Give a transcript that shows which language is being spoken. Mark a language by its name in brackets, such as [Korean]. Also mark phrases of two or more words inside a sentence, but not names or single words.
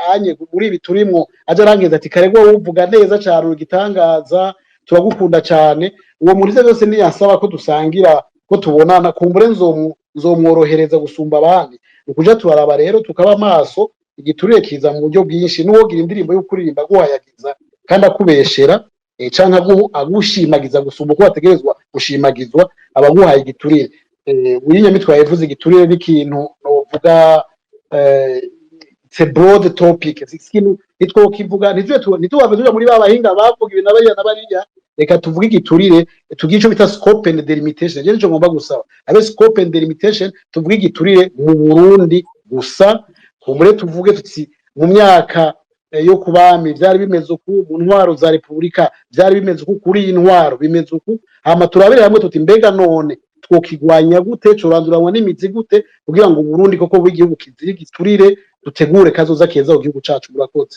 [Rundi] anye muri ibi turimwo aje arangeza ati karegwa uvuga neza cyane ugitangaza turagukunda cyane uwo muri byose niyasaba ko dusangira ko tubonana kumbure nzomworohereza gusumba abandi ukuja turaraba rero tukaba maso igiturire kiza mu buryo bwinshi n'uwogira indirimbo yo kuririmba guhayagiza kandi akubeshera canka agushimagiza gusumba uko bategerezwa gushimagizwa abaguhaye igiturire Nyamitwe yavuze igiturire n'ikintu novuga [English] it's a broad topic [Rundi] ikintu nitwo kivuga nitwo tuja muri babahinga bavuga ibintu n'abariya reka tuvuge igiturire tugiye ico bita [English] scope and delimitation [Rundi] je nico ngomba gusaba abe [English] scope and delimitation [Rundi] tuvuge igiturire mu Burundi gusa kumure tuvuge tuti mu myaka yo kubami byari bimeze uku mu ntwaro za Republika byari bimeze uku kuri intwaro bimeze uku hama turabire hamwe tuti mbega none twokigwanya gute curanduranwa n'imizi gute kugira ngo Burundi koko bw'igihugu kiziri giturire dutegure kazoza keza mu gihugu cacu murakoze